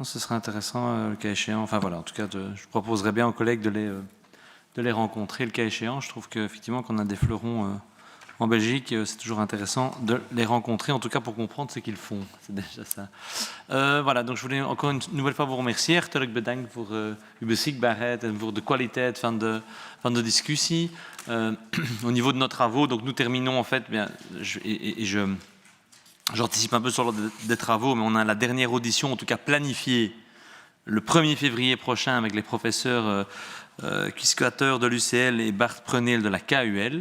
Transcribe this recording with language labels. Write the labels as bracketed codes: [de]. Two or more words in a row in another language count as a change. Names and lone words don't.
[fr] Ce serait intéressant le cas échéant. Enfin voilà, en tout cas, je proposerais bien aux collègues de les rencontrer le cas échéant. Je trouve qu'effectivement, qu'on a des fleurons en Belgique, c'est toujours intéressant de les rencontrer, en tout cas pour comprendre ce qu'ils font. C'est déjà ça. Voilà, donc je voulais encore une nouvelle fois vous remercier. [nl] Hartelijk bedankt voor uw beschikbaarheid en voor de kwaliteit van de discussie. [fr] Au niveau de nos travaux, donc nous terminons en fait, j'anticipe un peu sur l'ordre des travaux, mais on a la dernière audition, en tout cas planifiée, le 1er février prochain avec les professeurs Quisquateur de l'UCL et Bart Preneel de la KUL.